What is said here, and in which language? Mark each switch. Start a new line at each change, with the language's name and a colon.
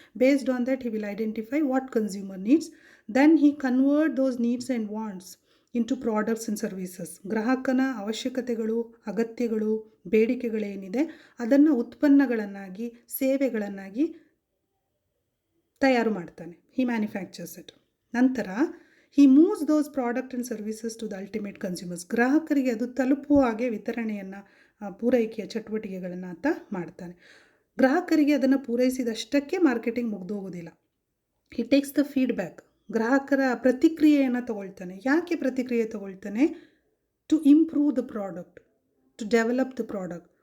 English: Based on that he will identify what consumer needs. Then he convert those needs and wants into products and services.
Kannada: ಗ್ರಾಹಕನ ಅವಶ್ಯಕತೆಗಳು, ಅಗತ್ಯಗಳು, ಬೇಡಿಕೆಗಳೇನಿದೆ ಅದನ್ನು ಉತ್ಪನ್ನಗಳನ್ನಾಗಿ, ಸೇವೆಗಳನ್ನಾಗಿ ತಯಾರು ಮಾಡ್ತಾನೆ.
English: He manufactures it.
Kannada: ನಂತರ
English: he moves those product and services to the ultimate consumers.
Kannada: ಗ್ರಾಹಕರಿಗೆ ಅದು ತಲುಪುವ ಹಾಗೆ ವಿತರಣೆಯನ್ನು, ಪೂರೈಕೆಯ ಚಟುವಟಿಕೆಗಳನ್ನು ಆತ ಮಾಡ್ತಾನೆ. ಗ್ರಾಹಕರಿಗೆ ಅದನ್ನು ಪೂರೈಸಿದಷ್ಟಕ್ಕೆ marketing ಮುಗ್ದೋಗೋದಿಲ್ಲ.
English: He takes the feedback.
Kannada: ಗ್ರಾಹಕರ ಪ್ರತಿಕ್ರಿಯೆಯನ್ನು ತಗೊಳ್ತಾನೆ. ಯಾಕೆ ಪ್ರತಿಕ್ರಿಯೆ ತಗೊಳ್ತಾನೆ?
English: To improve the product, to develop the product.